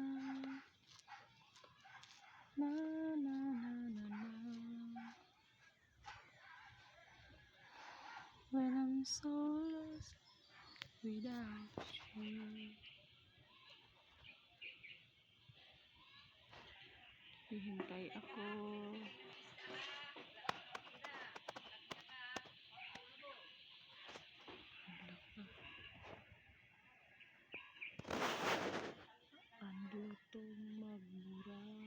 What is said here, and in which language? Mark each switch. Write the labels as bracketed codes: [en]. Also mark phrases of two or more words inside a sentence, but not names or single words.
[en] Na na na na na. When I'm so lost without you. [tl] Hihintay ako. Ang lutong magmura.